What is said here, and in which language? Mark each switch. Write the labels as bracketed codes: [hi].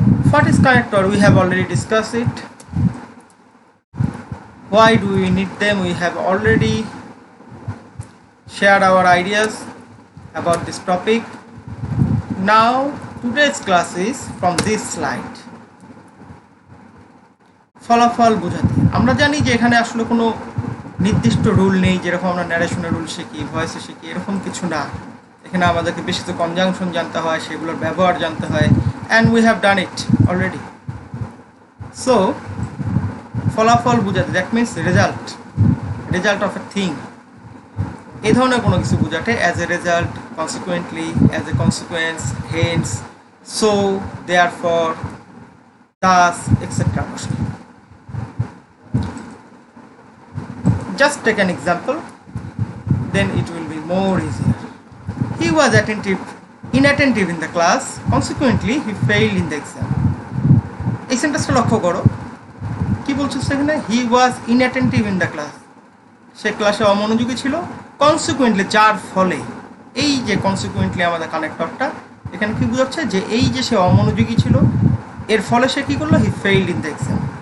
[en] What is connector? We have already discussed it. Why do we need them? We have already shared our ideas about this topic. Now today's class is from this slide. [bn] ফলাফল বোঝাতে আমরা জানি যে এখানে আসলে কোনো নির্দিষ্ট rule নেই, যেরকম আমরা ন্যারেশনের রুল শিখি, ভয়েসে শিখি, এরকম কিছু না। এখানে আমাদেরকে বেশি তো কনজাংশন জানতে হয়, সেগুলোর ব্যবহার জানতে হয়, [en] And we have done it already. So [bn] ফলাফল বোঝাতে, [en] that means result of a thing, [bn] এই ধরনের কোনো কিছু বোঝাতে [en] As a result, consequently, as a consequence, hence, so, therefore, thus, etc. Just take an example, then it will be more easier. He was inattentive in the class, consequently he failed in the exam. [bn] এই সেন্টেন্সটা লক্ষ্য করো, কি বলছো সেখানে? [en] he was inattentive in the class, [bn] সে ক্লাসে অমনোযোগী ছিল, কনসিকুয়েন্টলি, যার ফলে, এই যে কনসিকুয়েন্টলি আমাদের কানেক্টরটা এখানে কি বোঝাচ্ছে, যে এই যে সে অমনোযোগী ছিল, এর ফলে সে কী করলো? [en] He failed in the exam.